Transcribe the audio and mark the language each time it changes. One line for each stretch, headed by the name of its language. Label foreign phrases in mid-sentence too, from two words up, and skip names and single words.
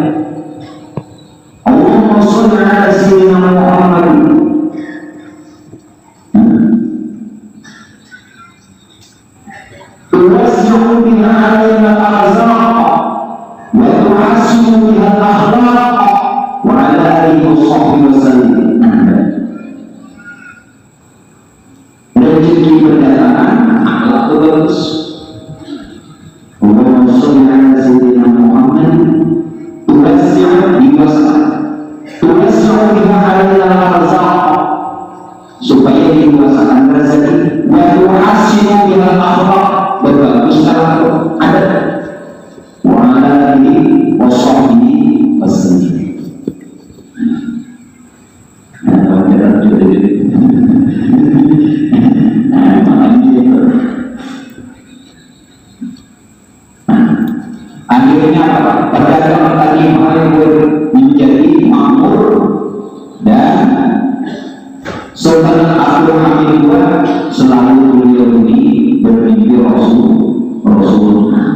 Arabic: اللهم صل على سيدنا محمد توسع بها علينا الأرزاق وتحسن بها الأخلاق وعلى آله وصحبه وسلم.
Malay: Rezeki berdatangan, akhlak bagus.
Arabic: اللهم صل على سيدنا محمد توسع بها علينا الأرزاق
Malay: supaya dikuasakan rezeki,
Arabic: وتحسن بها الأخلاق
Malay: berbaguslah adat,
Arabic: وعلى آله وصحبه وسلم.
Malay: Akhirnya apa? Perdagangan tadi menjadi makmur dan Sultan Abdul Hamid II selalu beliau ini bermimpi Rasulullah.